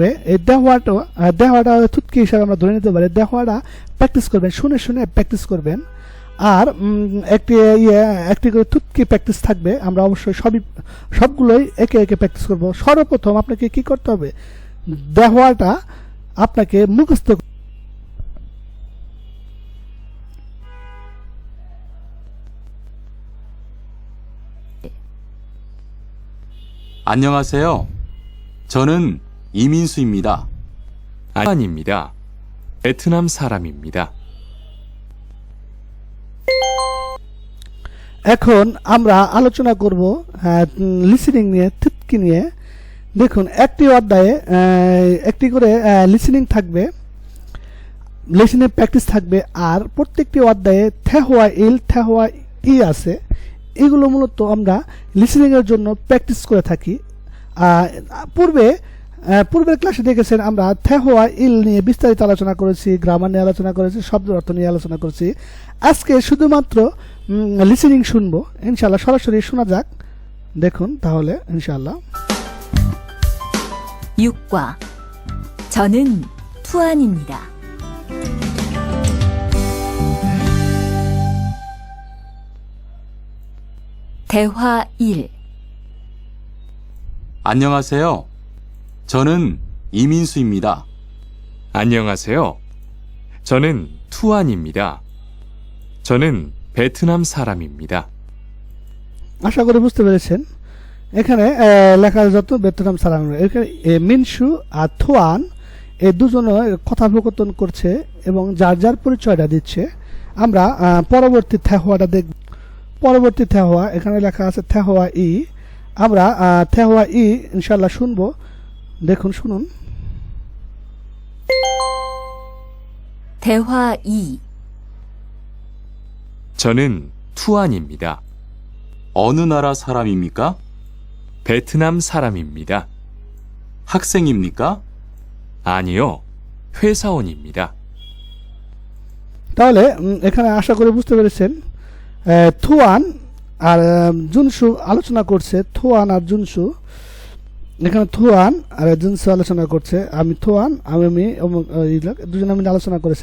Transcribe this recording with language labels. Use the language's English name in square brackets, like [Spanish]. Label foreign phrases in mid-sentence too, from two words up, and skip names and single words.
[Bangla] এই দেহওয়াটা থুতকি হিসাবে আমরা ধরে নিতে পারি। দেহওয়াটা প্র্যাকটিস করবেন, শুনে শুনে প্র্যাকটিস করবেন। আর একটি করে থুতকি প্র্যাকটিস থাকবে। আমরা অবশ্যই সবগুলোই একে একে প্র্যাকটিস করব। সর্বপ্রথম আপনাকে কি করতে হবে, দেহওয়াটা আপনাকে মুখস্থ। [Korean] 안녕하세요. 저는 이민수입니다. 아닙니다. 베트남 사람입니다. [Bangla] এখন আমরা আলোচনা করব লিসেনিং নিয়ে, থুতকি নিয়ে। দেখুন একটি অধ্যায়ে একটি করে লিসেনিং থাকবে, লিসেনিং প্র্যাকটিস থাকবে। আর প্রত্যেকটি অধ্যায়ে [Korean] 대화 일 대화 이 [Bangla] আছে। এগুলো মূলত আমরা লিসেনিং এর জন্য প্র্যাকটিস করে থাকি। পূর্বের ক্লাসে দেখেছেন আমরা [Korean] 대화 일 [Bangla] নিয়ে বিস্তারিত আলোচনা করেছি, গ্রামার নিয়ে আলোচনা করেছি, শব্দের অর্থ নিয়ে আলোচনা করেছি। আজকে শুধুমাত্র লিসেনিং শুনবো ইনশাআল্লাহ। সরাসরি শোনা যাক, দেখুন তাহলে ইনশাআল্লাহ। [Korean] 6과 저는 투안입니다. 대화 1. 안녕하세요. 저는 이민수입니다. 안녕하세요. 저는 투안입니다. 저는 베트남 사람입니다. [Bangla] আশা করি বুঝতে পেরেছেন। এখানে লেখা যত [Korean] 베트남 사람, [Bangla] এখানে মিনসু আর থোয়ান এই দুজনে কথোপকথন করছে এবং যার যার পরিচয়টা দিচ্ছে। আমরা পরবর্তী থেহওয়াটা দেখব। পরবর্তী থেহওয়া এখানে লেখা আছে [Korean] 대화 이. [Bangla] আমরা [Korean] 대화 이 [Bangla] ইনশাল্লাহ শুনবো। দেখুন, শুনুন। [Korean] 대화 2. 저는 투안입니다. 어느 나라 사람입니까? 베트남 사람입니다. 학생입니까? 아니요, 회사원입니다. [Bangla] তাহলে এখানে আশা করি বুঝতে পেরেছেন। থুয়ান আর জুনসু আলোচনা করছে। থুয়ান আর জুনসু, এখানে থুয়ান আর জুনসু আলোচনা করছে। আমি থুয়ান, আমি দুজনে মিলে আলোচনা করেছে।